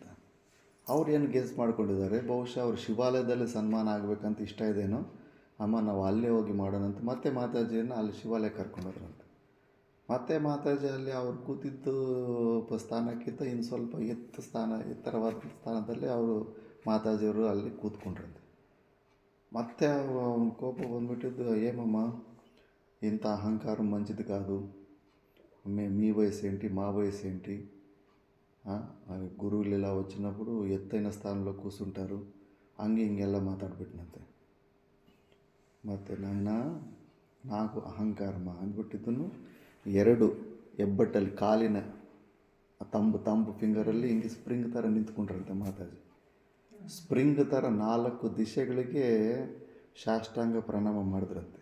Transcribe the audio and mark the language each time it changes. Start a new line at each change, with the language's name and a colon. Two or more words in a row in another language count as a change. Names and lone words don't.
Kannada: ಅವ್ರು ಏನು ಗೆಸ್ ಮಾಡ್ಕೊಂಡಿದ್ದಾರೆ, ಬಹುಶಃ ಅವ್ರು ಶಿವಾಲಯದಲ್ಲಿ ಸನ್ಮಾನ ಆಗಬೇಕಂತ ಇಷ್ಟ ಇದೇನೋ, ಅಮ್ಮ ನಾವು ಅಲ್ಲೇ ಹೋಗಿ ಮಾಡೋಣಂತ ಮತ್ತೆ ಮಾತಾಜಿಯನ್ನು ಅಲ್ಲಿ ಶಿವಾಲಯ ಕರ್ಕೊಂಡೋದ್ರಂತೆ. ಮತ್ತೆ ಮಾತಾಜಿ ಅಲ್ಲಿ ಅವ್ರು ಕೂತಿದ್ದು ಸ್ಥಾನಕ್ಕಿಂತ ಇನ್ನು ಸ್ವಲ್ಪ ಎತ್ತರವಾದ ಸ್ಥಾನದಲ್ಲಿ ಅವರು ಮಾತಾಜಿಯವರು ಅಲ್ಲಿ ಕೂತ್ಕೊಂಡ್ರಂತೆ. ಮತ್ತೆ ಅವನ ಕೋಪ ಬಂದುಬಿಟ್ಟಿದ್ದು,
Telugu: ఏమమ్మా ఇంత అహంకారం మంచిది కాదు, మీ వయసు ఏంటి మా వయసు ఏంటి, గురువులు ఇలా వచ్చినప్పుడు ఎత్తైన స్థానంలో కూర్చుంటారు
Kannada: ಹಂಗೆ ಹಿಂಗೆಲ್ಲ ಮಾತಾಡ್ಬಿಟ್ನಂತೆ. ಮತ್ತು ನಾಯನ నాకు ಅಹಂಕಾರಮ್ಮ ಅಂದ್ಬಿಟ್ಟಿದ್ದನು. 2 ಹೆಬ್ಬಟ್ಟಲ್ಲಿ ಕಾಲಿನ ತಂಬು ಫಿಂಗರಲ್ಲಿ ಹಿಂಗೆ ಸ್ಪ್ರಿಂಗ್ ಥರ ನಿಂತ್ಕೊಂಡ್ರಂತೆ ಮಾತಾಜಿ. ಸ್ಪ್ರಿಂಗ್ ಥರ 4 ದಿಶೆಗಳಿಗೆ ಸಾಷ್ಟಾಂಗ ಪ್ರಣಾಮ ಮಾಡಿದ್ರಂತೆ.